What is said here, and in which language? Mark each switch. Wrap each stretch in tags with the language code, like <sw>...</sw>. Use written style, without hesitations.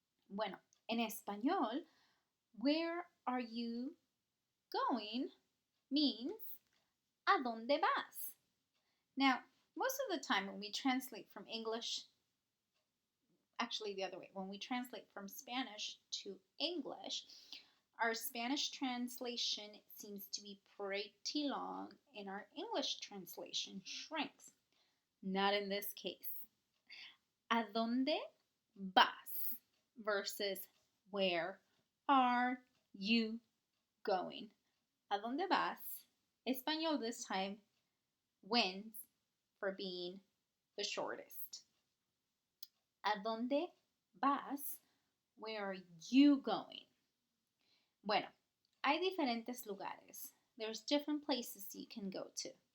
<es>Bueno, en español,</es> <en>where are you going means</en> <es>¿a dónde vas?</es> <en>Now, most of the time when we translate from English, actually the other way, when we translate from Spanish to English, our Spanish translation seems to be pretty long and our English translation shrinks. Not in this case.</en> <es>¿A dónde vas?</es> <en>Versus where are you going?</en> <es>¿A dónde vas?</es> <en>Español this time wins for being the shortest.</en> <es>¿A dónde vas?</es> <en>Where are you going?</en> <es>Bueno, hay diferentes lugares.</es> <en>There's different places you can go to.</en>